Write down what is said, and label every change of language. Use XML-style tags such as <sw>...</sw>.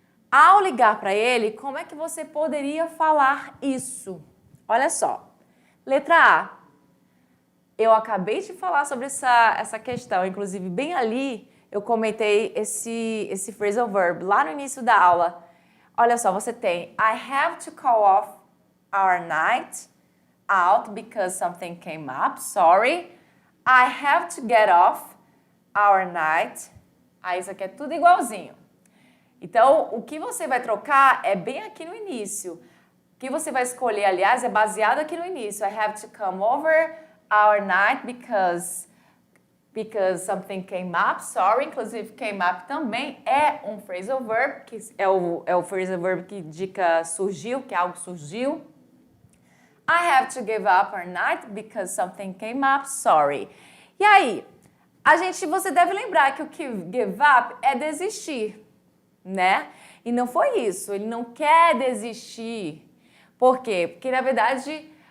<pt>Ao ligar para ele, como é que você poderia falar isso? Olha só. Letra A. Eu acabei de falar sobre essa questão, inclusive bem ali eu comentei esse phrasal verb lá no início da aula. Olha só, você tem</pt> <en>I have to call off our night out because something came up, sorry. I have to get off our night.</en> <pt>Aí isso aqui é tudo igualzinho. Então, o que você vai trocar é bem aqui no início. O que você vai escolher, aliás, é baseado aqui no início.</pt> <en>I have to come over our night because something came up. Sorry,</en> <pt>inclusive came up também é um phrasal verb, que é o phrasal verb que indica surgiu, que algo surgiu.</pt> <en>I have to give up our night because something came up. Sorry.</en> <pt>E aí, você deve lembrar que o que give up é desistir, né? E não foi isso. Ele não quer desistir. Por quê? Porque, na verdade,</pt>